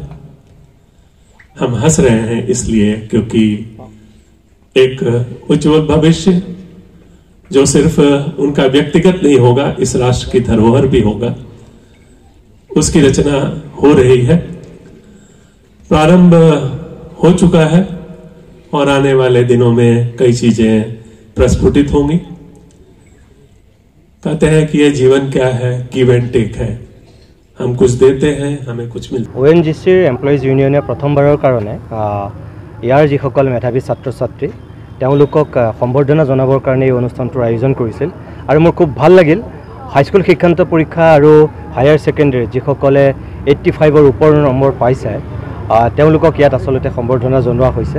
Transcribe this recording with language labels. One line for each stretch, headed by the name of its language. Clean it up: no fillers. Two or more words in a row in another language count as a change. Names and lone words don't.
Hindi: हम हंस रहे हैं इसलिए क्योंकि एक उज्जवल भविष्य जो सिर्फ उनका व्यक्तिगत नहीं होगा, इस राष्ट्र की धरोहर भी होगा, उसकी रचना हो रही है। प्रारंभ हो चुका है और आने वाले दिनों में कई चीजें प्रस्फुटित होंगी। कहते हैं कि ये जीवन क्या है,
English: give and take
Hindi: है। हम कुछ देते हैं, हमें कुछ मिलता है।
Assamese: ONGCৰ এমপ্লয়িজ ইউনিয়নে প্ৰথমবাৰৰ কাৰণে ইয়াৰ যিসকল মেধাৱী ছাত্ৰ ছাত্ৰী তেওঁলোকক সম্বৰ্ধনা জনাবৰ কাৰণে এই অনুষ্ঠানটোৰ আয়োজন কৰিছিল। আৰু মোৰ খুব ভাল লাগিল হাইস্কুল শিক্ষান্ত পৰীক্ষা আৰু হায়াৰ ছেকেণ্ডেৰী যিসকলে 85ৰ ওপৰ নম্বৰ পাইছে তেওঁলোকক ইয়াত আচলতে সম্বৰ্ধনা জনোৱা হৈছে।